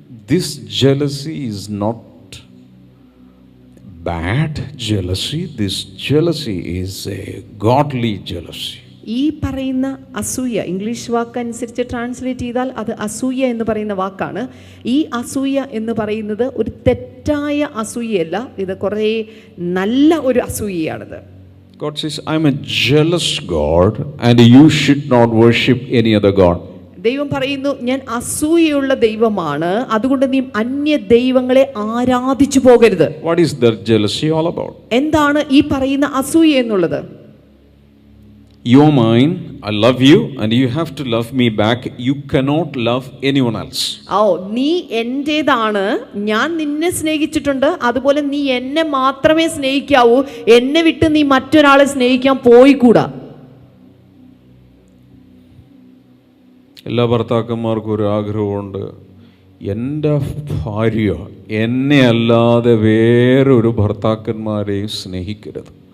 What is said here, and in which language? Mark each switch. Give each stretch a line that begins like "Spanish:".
English: This jealousy is not bad jealousy. This jealousy is a godly jealousy.
Malayalam: ഈ പറയുന്ന അസൂയ English വാക്കനുസരിച്ച് translate ചെയ്താൽ അത് അസൂയ എന്ന് പറയുന്ന വാക്കാണ്. ഈ അസൂയ എന്ന് പറയുന്നത് ഒരു തെറ്റായ അസൂയയല്ല, ഇത് കുറേ നല്ല ഒരു അസൂയയാണിത്.
English: God says, I am a jealous God and you should not worship any other God.
Malayalam: ദൈവം പറയുന്നു, ഞാൻ അസൂയയുള്ള ദൈവമാണ്, അതുകൊണ്ട് നീ അന്യ ദൈവങ്ങളെ ആരാധിച്ചു പോകരുത്.
English: What is that jealousy all about?
Malayalam: എന്താണ് ഈ പറയുന്ന അസൂയ എന്നുള്ളത്?
English: You're mine, I love you and you have to love me back. You cannot love anyone else.
Malayalam: നീ എന്റേതാണ്, ഞാൻ നിന്നെ സ്നേഹിച്ചിട്ടുണ്ട്, അതുപോലെ നീ എന്നെ മാത്രമേ സ്നേഹിക്കാവൂ, എന്നെ വിട്ട് നീ മറ്റൊരാളെ സ്നേഹിക്കാൻ പോയിക്കൂടാ. എല്ലാ ഭർത്താക്കന്മാർക്കും ഒരു ആഗ്രഹമുണ്ട്, എൻ്റെ ഭാര്യ എന്നെ അല്ലാതെ വേറൊരു ഭർത്താക്കന്മാരെയും സ്നേഹിക്കരുത്.